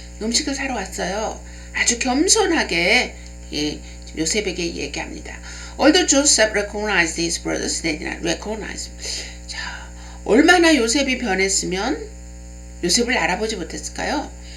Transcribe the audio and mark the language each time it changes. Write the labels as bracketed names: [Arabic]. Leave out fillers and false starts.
[Korean] 음식을 사러 왔어요. 아주 겸손하게 요셉에게 얘기합니다. [English] Although Joseph recognized his brothers, they did not recognize him. [Korean] 자, 얼마나 요셉이 변했으면 요셉을 알아보지 못했을까요?